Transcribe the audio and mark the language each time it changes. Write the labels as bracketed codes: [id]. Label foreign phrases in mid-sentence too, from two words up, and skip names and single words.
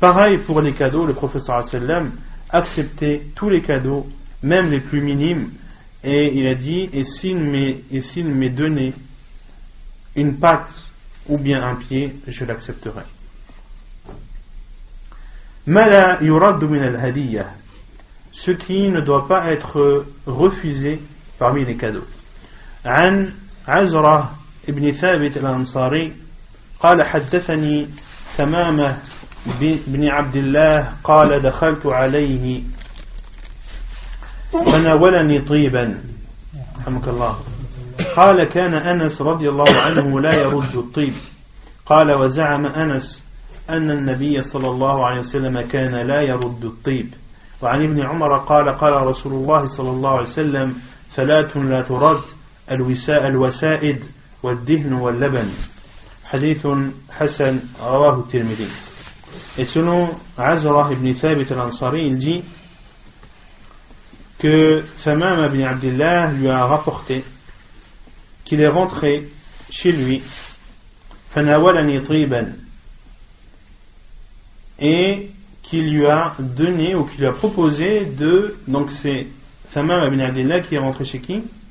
[fr] Pareil pour les cadeaux, le prophète [ar] صلى الله عليه وسلم [fr] acceptait tous les cadeaux, même les plus minimes, et il a dit, et s'il m'est donné une patte ou bien un pied, je l'accepterai. [ar] ما لا يرد من الهدية, [fr] ce qui ne doit pas être refusé parmi les cadeaux. [ar] An Azra ibn Thabit al-Ansari قال حدثني ثمامة بن عبد الله قال دخلت عليه فناولني طيبا رحمك الله قال كان أنس رضي الله عنه لا يرد الطيب قال وزعم أنس أن النبي صلى الله عليه وسلم كان لا يرد الطيب وعن ابن عمر قال قال رسول الله صلى الله عليه وسلم ثلاث لا ترد الوسائد والدهن واللبن حديث حسن رواه الترمذي. [fr] Et selon Azra ibn Thabit al-Ansari, il dit que Thamam ibn Abdillah lui a rapporté qu'il est rentré chez lui [ar] فناولني طيبا, [fr] et qu'il lui a donné ou qu'il lui a proposé de, donc c'est Thamam ibn Abdillah qui est rentré chez qui?